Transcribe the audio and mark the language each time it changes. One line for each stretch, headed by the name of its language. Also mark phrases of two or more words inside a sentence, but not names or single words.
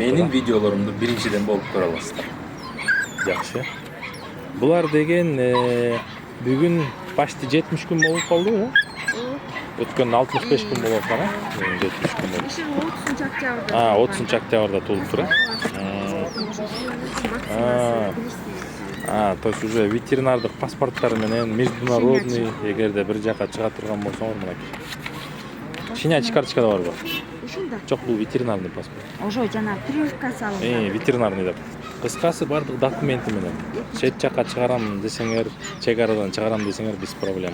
Kyrgyz: менин видеолорумду биринчиден болуп көрө аласыздар. Жакшы. Булар деген бүгүн почти 70 күн болуп калды, Өткөн 65 күн болуп калган, 70 күн болуп. 30 октябрда. 30 октябрда туулуп тур.
Russian: То есть уже
Kyrgyz: ветеринардык паспорттар менен международный эгерде бир жака чыга турган болсоңор мынакей.
Russian: Щенячий карточка
Kyrgyz: да барбы? Ушунда. Жок, бул
Russian: ветеринарный паспорт.
Kyrgyz: Ошо жана прививка салынган. Ветеринарный деп. Кыскасы бардык документи менен. Чет жака чыгарам десеңер, чек арадан чыгарам десеңер
Russian: без проблема.